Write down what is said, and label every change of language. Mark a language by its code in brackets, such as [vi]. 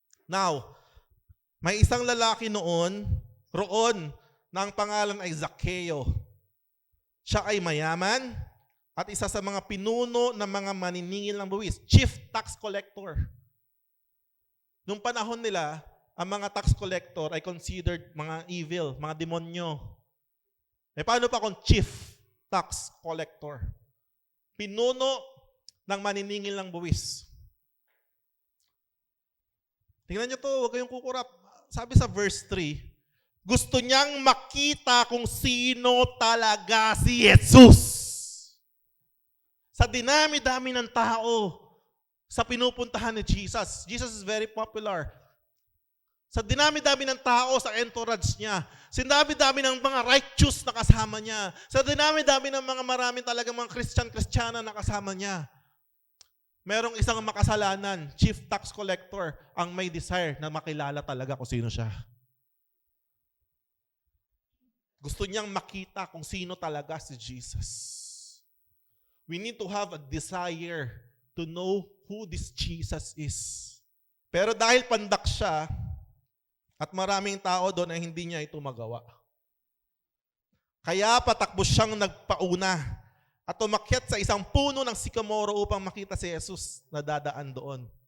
[tl] Now, may isang lalaki roon, na ang pangalan ay Zacchaeus. Siya ay mayaman at isa sa mga pinuno ng mga maniningil ng buwis, chief tax collector. Noong panahon nila, ang mga tax collector ay considered mga evil, mga demonyo. Paano pa kung chief tax collector? Pinuno ng maniningil ng buwis. Tingnan nyo to, huwag kayong kukurap. Sabi sa verse 3, gusto niyang makita kung sino talaga si Jesus. Sa dinami-dami ng tao sa pinupuntahan ni Jesus. [en] Jesus is very popular. [tl] Sa dinami-dami ng tao sa entourage niya. Sa dinami-dami ng mga righteous na kasama niya. Sa dinami-dami ng mga maraming talagang mga Christian-Christiana na kasama niya. Merong isang makasalanan, chief tax collector, ang may desire na makilala talaga kung sino siya. Gusto niyang makita kung sino talaga si Jesus. [en] We need to have a desire to know who this Jesus is. [tl] Pero dahil pandak siya, at maraming tao doon ay hindi niya ito magawa. Kaya patakbo siyang nagpauna at umakyat sa isang puno ng sikamoro upang makita si Jesus na dadaan doon.